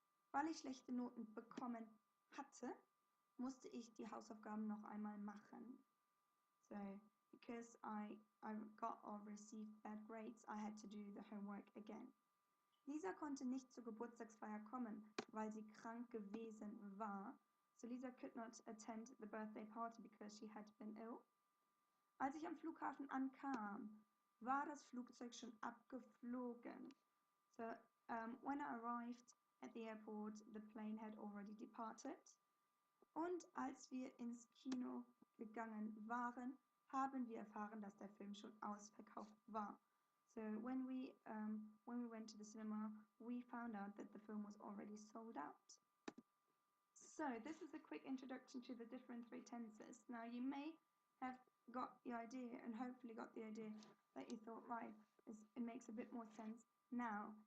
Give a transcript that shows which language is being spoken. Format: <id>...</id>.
<de>Weil ich schlechte Noten bekommen hatte, musste ich die Hausaufgaben noch einmal machen.</de> <en>So because I got or received bad grades, I had to do the homework again.</en> <de>Lisa konnte nicht zur Geburtstagsfeier kommen, weil sie krank gewesen war.</de> <en>So Lisa could not attend the birthday party because she had been ill.</en> <de>Als ich am Flughafen ankam, war das Flugzeug schon abgeflogen.</de> <en>So when I arrived at the airport, the plane had already departed.</en> <de>Und als wir ins Kino gegangen waren, haben wir erfahren, dass der Film schon ausverkauft war.</de> <en>So when we went to the cinema, we found out that the film was already sold out. So this is a quick introduction to the different three tenses. Now you may have got the idea, and hopefully got the idea, that you thought, right, it makes a bit more sense now.</en>